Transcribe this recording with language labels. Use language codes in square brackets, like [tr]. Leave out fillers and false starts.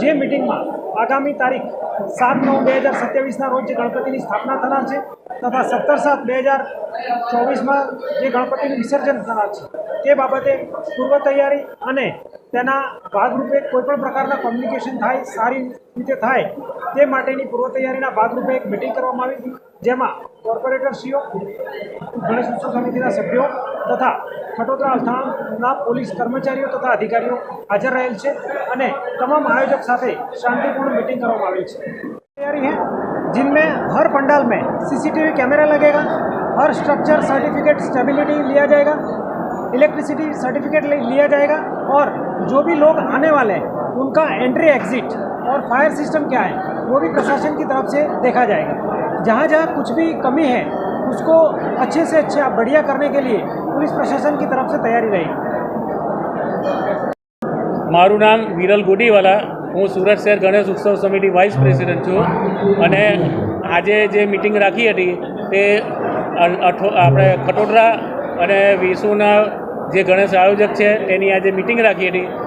[gu] જે મિટિંગમાં આગામી તારીખ 7/9/2027ના રોજ જે ગણપતિની સ્થાપના થનાર છે તથા 17/7/2024માં જે ગણપતિનું વિસર્જન થનાર છે તે બાબતે પૂર્વ તૈયારી અને તેના ભાગરૂપે કોઈપણ પ્રકારના કોમ્યુનિકેશન થાય, સારી રીતે થાય તે માટેની પૂર્વ તૈયારીના ભાગરૂપે એક મિટિંગ કરવામાં આવી, જેમાં કોર્પોરેટરશ્રીઓ, ગણેશ ઉત્સવ સમિતિના સભ્યો તથા ખટોદરા અલથાણના પોલીસ કર્મચારીઓ તથા અધિકારીઓ હાજર રહેલ છે અને તમામ આયોજક સાથે [hi] शांतिपूर्ण मीटिंग [gu] કરવામાં આવી છે। [hi] तैयारी है जिनमें हर पंडाल में सीसीटीवी कैमरा लगेगा, हर स्ट्रक्चर सर्टिफिकेट स्टेबिलिटी लिया जाएगा, इलेक्ट्रिसिटी सर्टिफिकेट लिया जाएगा और जो भी लोग आने वाले हैं उनका एंट्री एग्जिट और फायर सिस्टम क्या है वो भी प्रशासन की तरफ से देखा जाएगा। जहाँ जहाँ कुछ भी कमी है उसको अच्छे से अच्छा बढ़िया करने के लिए पुलिस प्रशासन की तरफ से तैयारी रहेगी। [gu] મારું નામ વિરલ ગોડીવાલા, હું સુરત શહેર ગણેશ ઉત્સવ સમિતિ વાઇસ પ્રેસિડેન્ટ છું અને આજે જે મિટિંગ રાખી હતી તે આપણે ખટોદરા અને વિસુના જે ગણેશ આયોજક છે તેની આજે મિટિંગ રાખી હતી।